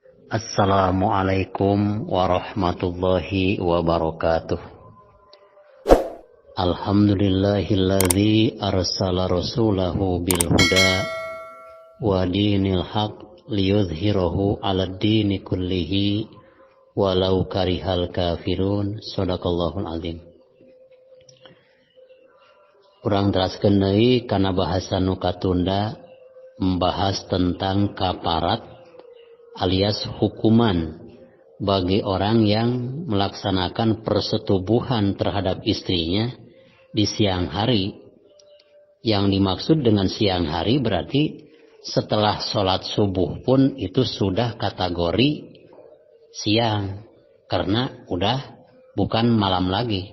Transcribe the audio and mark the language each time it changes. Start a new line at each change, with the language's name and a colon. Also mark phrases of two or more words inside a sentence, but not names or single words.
Arabic: السلام عليكم ورحمة الله وبركاته. الحمد لله الذي أرسل رسوله بالهدى ودين الحق ليظهره على الدين كله ولو كره الكافرون. صدق الله العظيم.
Sundanese: Urang teraskeun deui kana bahasa nu katunda
Indonesian: membahas tentang kaparat alias hukuman bagi orang yang melaksanakan persetubuhan terhadap istrinya di siang hari. Yang dimaksud dengan siang hari berarti setelah sholat subuh pun itu sudah kategori siang, karena udah bukan malam lagi.